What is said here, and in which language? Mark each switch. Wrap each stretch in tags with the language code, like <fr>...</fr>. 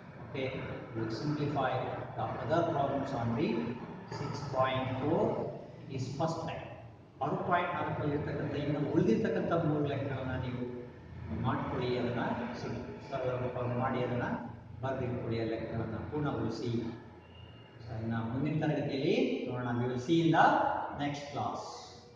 <en>Okay, we will simplify the other problems on the 6.4 is first time.</en> <kn>6.4 ಇರತಕ್ಕಂಥ ಇನ್ನು ಉಳಿದಿರ್ತಕ್ಕಂಥ 3 ಲೆಕ್ಕಗಳನ್ನ ನೀವು ಮಾಡ್ಕೊಳ್ಳಿ, ಅದನ್ನ ಮಾಡಿ ಅದನ್ನ ಬರೆದಿಟ್ಕೊಳ್ಳಿ, ಆ ಲೆಕ್ಕಗಳನ್ನ ಪೂರ್ಣಗೊಳಿಸಿ. ಇನ್ನು ಮುಂದಿನ ತರಗತಿಯಲ್ಲಿ ನೋಡೋಣ.</kn> <en>We will see in the next class.</en>